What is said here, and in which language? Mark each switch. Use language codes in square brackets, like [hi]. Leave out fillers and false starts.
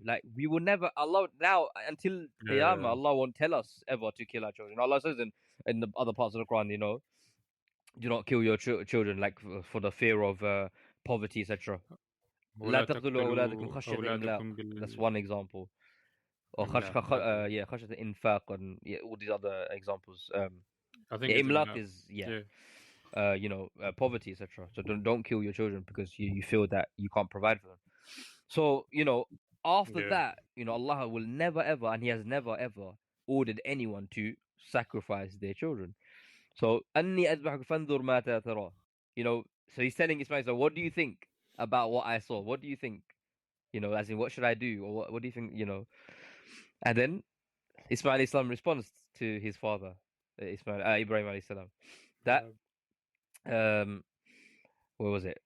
[en] Like, we will never, Allah, now until Qiyamah, Allah won't tell us ever to kill our children. Allah says in the other parts of the Quran, you know, do not kill your children, like for the fear of poverty, etc. [ar] لا تقتلوا أولادكم خشية إملاق. [en] That's one example. Or [ar] خشية إنفاق, [en] and all these other examples. I think إملاق is you know, poverty, etc. So don't kill your children because you feel that you can't provide for them. So, you know, after Yeah. that, Allah will never ever, and He has never ever ordered anyone to sacrifice their children. So, [ar] أني أذبحك فانظر ماذا ترى. [en] So he's telling Ismail, so what do you think about what I saw? What do you think? As in, what should I do? Or what do you think, And then Ismail alayhi salam responds to his father, Ibrahim alayhi salam, that, um, what was it?